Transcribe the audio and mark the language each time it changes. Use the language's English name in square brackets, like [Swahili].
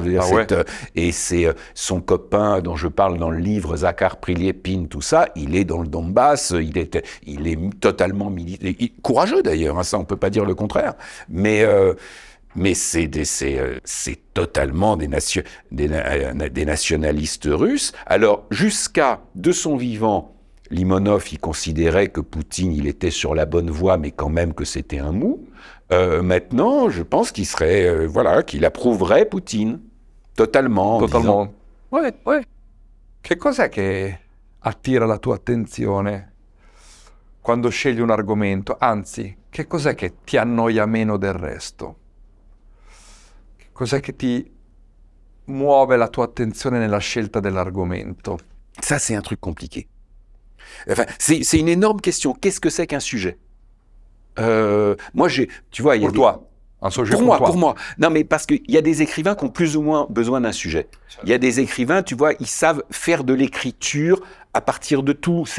[French] Je veux dire, et c'est son copain dont je parle dans le livre, Zakhar Prilepin, tout ça, il est dans le Donbass, il est totalement militaire, courageux d'ailleurs, hein, ça on peut pas dire le contraire, mais c'est totalement des nationalistes russes. Alors, jusqu'à de son vivant, Limonov, il considérait que Poutine, il était sur la bonne voie, mais quand même que c'était un mou. Maintenant, je pense qu'il serait, voilà, qu'il approuverait Poutine. Totalement. Totalement. Ouais. [Italian] Che cos'è che attira la tua attenzione quando scegli un argomento? Anzi, che cos'è che ti annoia meno del resto? Cos'è che ti muove la tua attenzione nella scelta dell'argomento? [French] Ça, c'est un truc compliqué. Enfin, c'est une énorme question. Qu'est-ce que c'est qu'un sujet? Moi, tu vois, il y a pour toi, un sujet pour moi. Non, mais parce qu'il y a des écrivains qui ont plus ou moins besoin d'un sujet. Il y a des écrivains, tu vois, ils savent faire de l'écriture à partir de tout.